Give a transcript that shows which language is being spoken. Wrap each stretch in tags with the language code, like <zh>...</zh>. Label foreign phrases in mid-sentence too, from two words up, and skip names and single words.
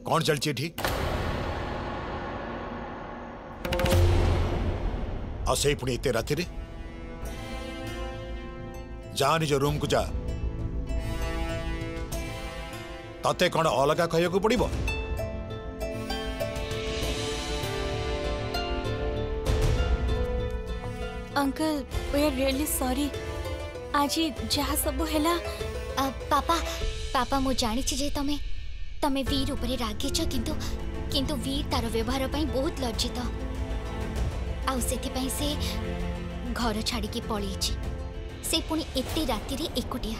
<or>କଣ ଚାଲିଛି ଏଠି ଆସେ ପୁଣି ଏତେ ରାତି ରେ ଯା ନିଜ ରୁମ କୁ ଯା। ତତେ କଣ ଅଲଗା କହିବା କୁ ପଡ଼ିବ?</or> <en>uncle we are really sorry.</en> <or>ଆଜି ଯାହା ସବୁ ହେଲା ପାପା ମୁଁ ଜାଣି ଛି ଯେ ତମେ ବୀର ଉପରେ ରାଗି ଛ କିନ୍ତୁ ବୀର ତାର ବ୍ୟବହାର ପାଇଁ ବହୁତ ଲଜ୍ଜିତ ଆଉ ସେଥି ପାଇଁ ସେ ଘର ଛାଡ଼ି କି ପଳେଇ ଛି। ସେ ପୁଣି ଏତେ ରାତି ରେ ଏକୁଟିଆ</or>